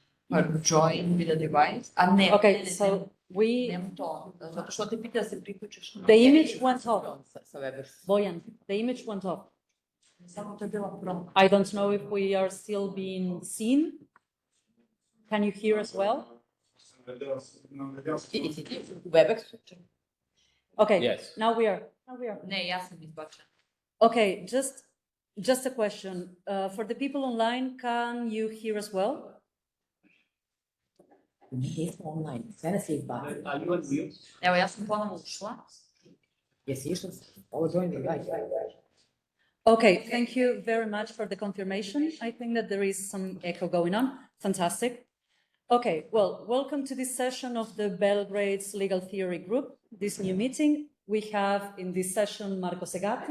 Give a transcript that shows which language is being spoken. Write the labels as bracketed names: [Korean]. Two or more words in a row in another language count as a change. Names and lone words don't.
[English] join with the device. Okay, so we. [Serbian] Zato što te pita da se priključiš. [English] The image went off. Bojan, the image went off. [Serbian] Samo to je bila promena. [English] I don't know if we are still being seen. Can you hear us well? Webex. Okay. Yes. Now we are. [Serbian] Ne, ja sam izbačena. [English] Okay, just a question. For the people online, can you hear us well? [Serbian] Nismo online, sve nas je izbacilo. Evo, ja sam ponovno ušla. Jesi išla? Ovo [English] join me, guys. Okay, thank you very much for the confirmation. I think that there is some echo going on. Fantastic. Okay, well, welcome to this session of the Belgrade's Legal Theory Group. This new meeting, we have in this session Marco Segatti.